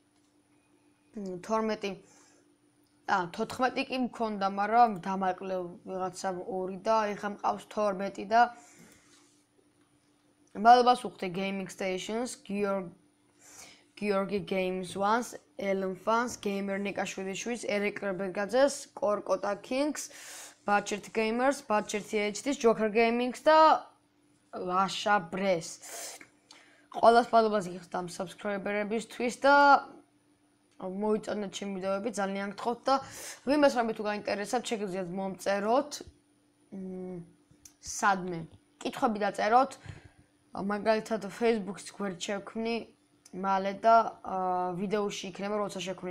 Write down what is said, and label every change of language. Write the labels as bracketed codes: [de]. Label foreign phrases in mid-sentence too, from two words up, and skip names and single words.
[ka] 14 კი მქონდა, მაგრამ დამაკლე ვიღაცა 2 და ეხლა მყავს 12 და მადლობას უხდე Gaming Stations, Georgi Games Ones, Ellen Fans, Gamer Nikashvili-shvis, Erik Rebegadzes, Korkota Kings, Budget Gamers, Budget THD, Joker Gamings და Lasha Bress. ყველას მადლობას გიხდით ამ subscriber-ებისთვის და მოიწონეთ ჩემი ვიდეოები, ძალიან გთხოვთ და ვინმეს რამე თუ გაინტერესებთ, შეგიძლიათ მომწეროთ სადმე. კითხვები დაწეროთ, მაგალითად Facebook-ის გვერდ შევქმნი მალე და ვიდეოში იქნება როცა შევქმნი.